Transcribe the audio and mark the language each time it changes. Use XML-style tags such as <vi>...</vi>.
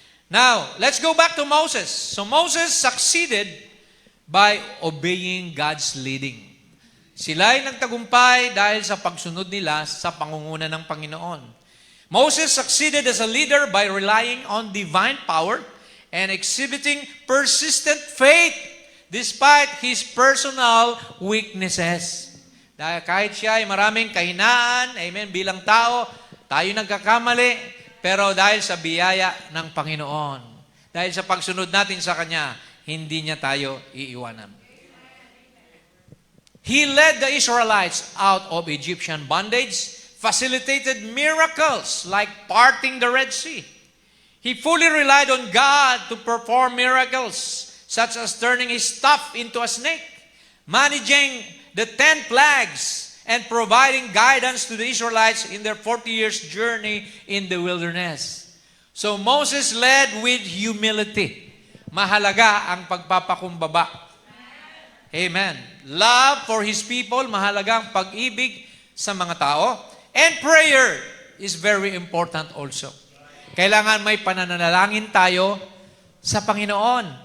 <en>Now, let's go back to Moses. So Moses succeeded by obeying God's leading.</en> <tl>Sila'y nagtagumpay dahil sa pagsunod nila sa pangunguna ng Panginoon.</tl> <en>Moses succeeded as a leader by relying on divine power and exhibiting persistent faith despite his personal weaknesses.</en> <tl>Dahil kahit siya ay maraming kahinaan, amen, bilang tao, tayo nagkakamali, pero dahil sa biyaya ng Panginoon, dahil sa pagsunod natin sa Kanya, hindi niya tayo iiwanan.</tl> <en>He led the Israelites out of Egyptian bondage, facilitated miracles like parting the Red Sea. He fully relied on God to perform miracles, such as turning his staff into a snake, managing the 10 plagues, and providing guidance to the Israelites in their 40 years journey in the wilderness. So Moses led with humility.</en> <tl>Mahalaga ang pagpapakumbaba. Amen.</tl> <en>Love for his people,</en> <tl>mahalaga ang pag-ibig sa mga tao.</tl> <en>And prayer is very important also.</en> <tl>Kailangan may pananalangin tayo sa Panginoon.</tl>